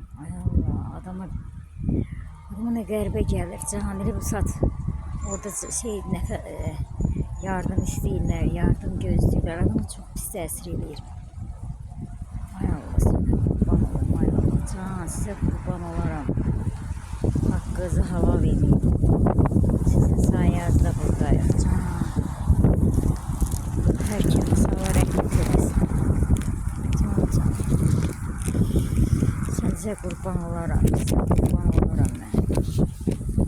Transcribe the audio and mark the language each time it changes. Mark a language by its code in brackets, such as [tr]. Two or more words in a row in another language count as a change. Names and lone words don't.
[az] Ay Allah adama nə qəribə gəlir. Can elə bu saat orada şey yardım istəyirlər, yardım gözləyirlər. Adamı çox pis təsir edir. Ay Allah sənə qurban olaram. Ay Allah can sizə qurban olaram. [tr] Hakkınızı halal edin. Sizin sayenizde buradayım. Can. Herkese Allah rahmet eylesin. Can. Size kurban olaram. Size kurban olaram ben.